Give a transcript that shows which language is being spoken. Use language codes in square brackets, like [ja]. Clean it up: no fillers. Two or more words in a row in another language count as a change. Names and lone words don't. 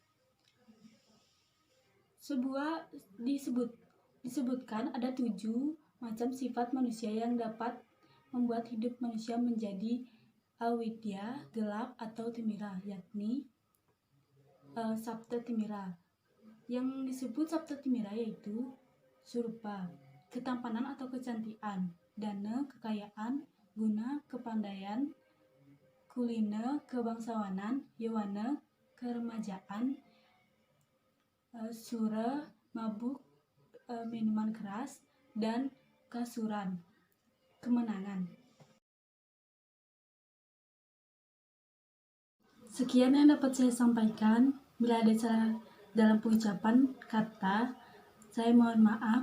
[id] Disebutkan ada 7 macam sifat manusia yang dapat membuat hidup manusia menjadi awidya, gelap atau timira, yakni sapta timira. Yang disebut sapta timira yaitu surupa, ketampanan atau kecantikan, dana kekayaan, guna kepandaian, kulina kebangsawanan, yawana keremajaan, sura mabuk, minuman keras, dan kasuran kemenangan. Sekian yang dapat saya sampaikan. Bila ada salah dalam pengucapan kata, saya mohon maaf.